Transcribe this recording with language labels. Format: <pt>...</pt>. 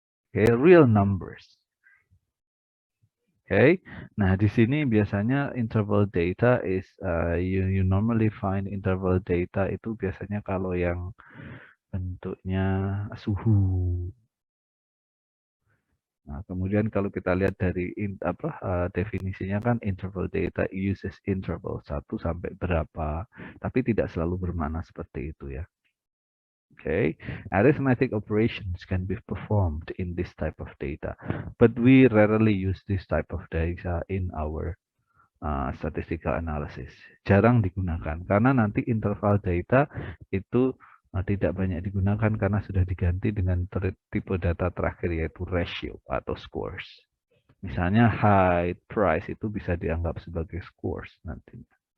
<en>Okay, real numbers. Okay,</en> <id>nah di sini biasanya</id> <en>interval data is you normally find interval data</en> <id>itu biasanya kalau yang bentuknya suhu. Nah, kemudian kalau kita lihat dari definisinya kan</id> <en>interval data uses interval</en> <id>1 sampai berapa, tapi tidak selalu bermakna seperti itu ya.</id> <en>Okay, arithmetic operations can be performed in this type of data, but we rarely use this type of data in our statistical analysis.</en> <id>Jarang digunakan karena nanti interval data itu tidak banyak digunakan karena sudah diganti dengan tipe data terakhir yaitu ratio atau scores. Misalnya height, price itu bisa dianggap sebagai scores nantinya.</id>